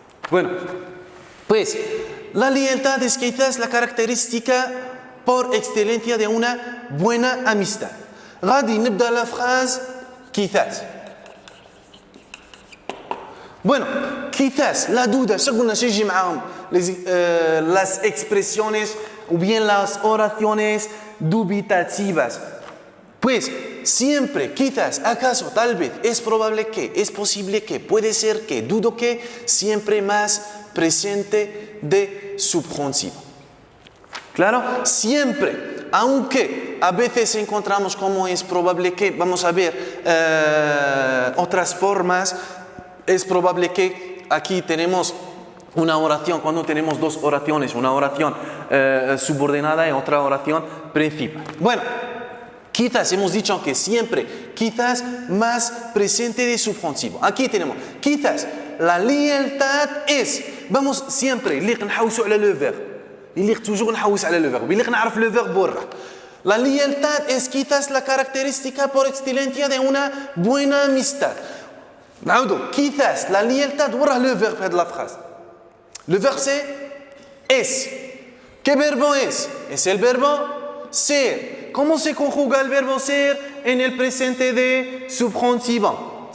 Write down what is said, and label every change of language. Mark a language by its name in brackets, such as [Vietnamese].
[Spanish] Bueno, pues la lealtad es quizás la característica por excelencia de una buena amistad. [Arabic] غادي نبدأ [French] la phrase [Arabic] quizás. [Spanish] Bueno, quizás, la duda, [Arabic] شو قلنا شو يجي معاهم؟ [Spanish] las expresiones o bien las oraciones dubitativas. Pues siempre, quizás, acaso, tal vez, es probable que, es posible que, puede ser que, dudo que, siempre más presente de subjuntivo. ¿Claro? Siempre, aunque a veces encontramos como es probable que, vamos a ver otras formas, es probable que aquí tenemos una oración, cuando tenemos dos oraciones, una oración subordinada y otra oración principal. Bueno, quizás hemos dicho que siempre, quizás más presente de subjuntivo. Aquí tenemos, quizás la lealtad es, vamos siempre, [Arabic] اللي نحوسوا على [French] le verbe. [Arabic] اللي [French] toujours [Arabic] نحوس على [French] le verbe. [Arabic] اللي نعرف le verbe برا. [Spanish] La lealtad es quizás la característica por excelencia de una buena amistad. [Arabic] نعودوا, [Spanish] quizás la lealtad, [Arabic] وراه [French] le verbe de la phrase. Le verbe c'est es. [Spanish] ¿Qué verbo es? Es el verbo ser. ¿Cómo se conjuga el verbo ser en el presente de subjuntivo?